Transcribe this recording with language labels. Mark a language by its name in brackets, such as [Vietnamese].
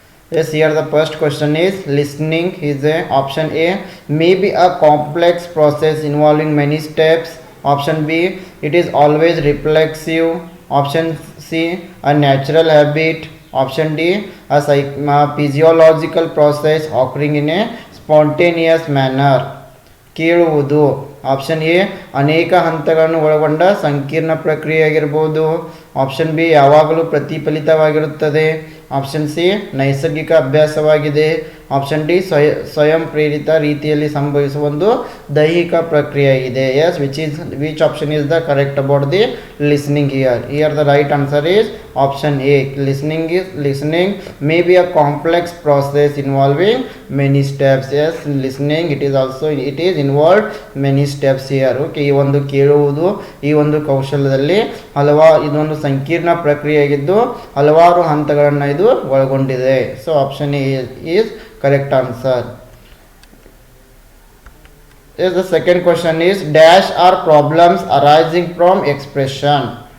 [English] Yes, here the first question is listening is a option A, may be a complex process involving many steps. Option B, it is always reflexive. Option C, a natural habit. Option D, a physiological process occurring in a spontaneous manner. [Kannada] ಕೇಳುವುದು. Option A, ಅನೇಕ ಹಂತಗಳನ್ನು ಒಳಗೊಂಡ ಸಂಕೀರ್ಣ ಪ್ರಕ್ರಿಯೆಯಾಗಿರ್ಬೋದು. Option B, ಯಾವಾಗಲೂ ಪ್ರತಿಫಲಿತವಾಗಿರುತ್ತದೆ. Option C, ನೈಸರ್ಗಿಕ ಅಭ್ಯಾಸವಾಗಿದೆ. Option D, ಸ್ವಯಂ ಪ್ರೇರಿತ ರೀತಿಯಲ್ಲಿ ಸಂಭವಿಸುವ ಒಂದು ದೈಹಿಕ ಪ್ರಕ್ರಿಯೆ ಇದೆ. [English] Yes, which option is the correct about the listening here? Here the right answer is option A. Listening may be a complex process involving many steps. Yes, listening it is involved many steps here. [Kannada] Okay, ಈ ಒಂದು ಕೇಳುವುದು, ಈ ಒಂದು ಕೌಶಲ್ಯದಲ್ಲಿ ಇದೊಂದು ಸಂಕೀರ್ಣ ಪ್ರಕ್ರಿಯೆಯಾಗಿದ್ದು ಹಲವಾರು ಹಂತಗಳನ್ನು ಇದು ಒಳಗೊಂಡಿದೆ. [English] So option A is correct answer. Yes, the second question is dash are problems arising from expression.